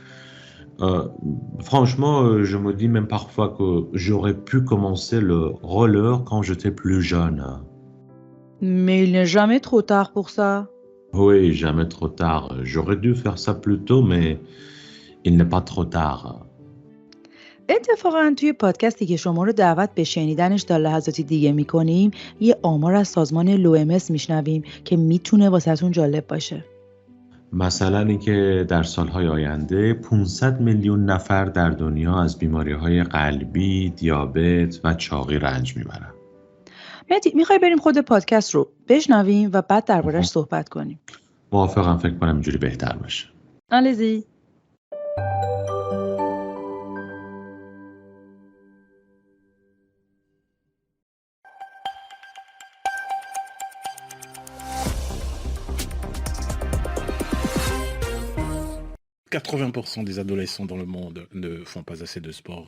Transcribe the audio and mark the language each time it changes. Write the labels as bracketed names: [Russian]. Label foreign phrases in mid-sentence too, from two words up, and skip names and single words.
[French] Franchement, je me dis même parfois que j'aurais pu commencer le roller quand j'étais plus jeune. Mais il n'est jamais trop tard pour ça. Oui, jamais trop tard. J'aurais dû faire ça plus tôt, mais il n'est pas trop tard. [Persian] اتفاقاً توی پادکستی که شما رو دعوت به شنیدنش تا لحظاتی دیگه می‌کنیم، یه آمار از سازمان لومس میشنویم که میتونه واسهتون جالب باشه. مثلا اینکه در سالهای آینده 500 میلیون نفر در دنیا از بیماری‌های قلبی، دیابت و چاقی رنج میبرن. مهدی، میخوای بریم خود پادکست رو بشنویم و بعد درباره‌اش صحبت کنیم؟ موافقم، فکر کنم اینجوری بهتر باشه. [French] Allez-y. « 80% des adolescents dans le monde ne font pas assez de sport.